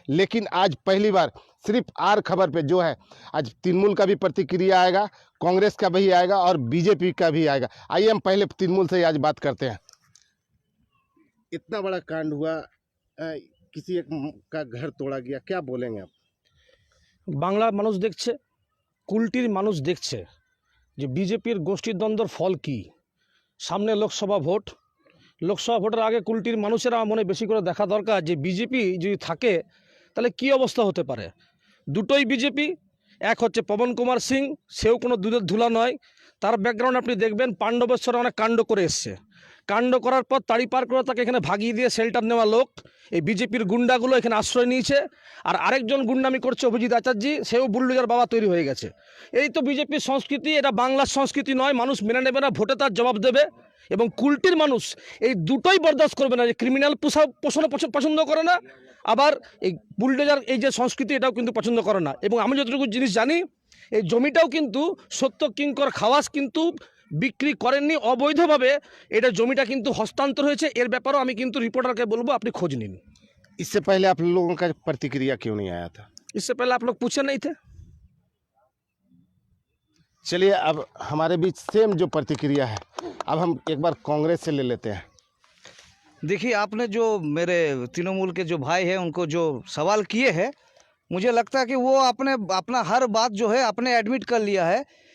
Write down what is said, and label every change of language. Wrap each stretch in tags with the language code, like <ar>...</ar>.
<hi>लेकिन आज पहली बार सिर्फ आर खबर पे जो है, आज तृणमूल का भी प्रतिक्रिया आएगा, कांग्रेस का भी आएगा और बीजेपी का भी आएगा। आइए हम पहले तृणमूल से आज बात करते हैं। इतना बड़ा कांड हुआ, किसी एक का घर तोड़ा गया, क्या बोलेंगे आप?</hi> <bn>বাংলার মানুষ দেখছে, কুলটির মানুষ দেখছে যে বিজেপির গোষ্ঠীদ্বন্দ্বর ফল কি। সামনে লোকসভা ভোটের আগে কুলটির মানুষেরা মনে বেশি করে দেখা দরকার যে বিজেপি যদি থাকে তাহলে কি অবস্থা হতে পারে। দুটোই বিজেপি, এক হচ্ছে পবন কুমার সিং, সেও কোনো দুধের ধুলা নয়। তার ব্যাকগ্রাউন্ড আপনি দেখবেন পাণ্ডবেশ্বরে অনেক কাণ্ড করে এসছে। কাণ্ড করার পর তাড়ি পার করে তাকে এখানে ভাগিয়ে দিয়ে শেল্টার নেওয়া লোক, এই বিজেপির গুন্ডাগুলো এখানে আশ্রয় নিয়েছে। আর আরেকজন গুন্ডামি করছে অভিজিৎ আচার্যি, সেও বুলডোজার বাবা তৈরি হয়ে গেছে। এই তো বিজেপির সংস্কৃতি, এটা বাংলার সংস্কৃতি নয়। মানুষ মেনে নেবে না, ভোটে তার জবাব দেবে। এবং কুলটির মানুষ এই দুটোই বরদাস্ত করবে না, যে ক্রিমিনাল পোষণ পছন্দ করে না, আবার এই বুলডোজার এই যে সংস্কৃতি এটাও কিন্তু পছন্দ করে না। এবং আমি যতটুকু জিনিস জানি, এই জমিটাও কিন্তু সত্য কিঙ্কর খাওয়াস কিন্তু বিক্রি করেননি, অবৈধভাবে এটা জমিটা কিন্তু হস্তান্তর হয়েছে। এর ব্যাপারেও আমি কিন্তু রিপোর্টারকে বলবো আপনি খোঁজ নিন।</bn> <hi>इससे पहले आप लोगों का प्रतिक्रिया क्यों नहीं आया था? इससे पहले आप लोग पूछे नहीं थे। चलिए, अब हमारे बीच सेम जो प्रतिक्रिया है, अब हम एक बार कांग्रेस से ले लेते हैं। देखिए, आपने जो मेरे तृणमूल के जो भाई हैं उनको जो सवाल किए हैं, मुझे लगता है कि वो आपने अपना हर बात जो है आपने एडमिट कर लिया है।</hi>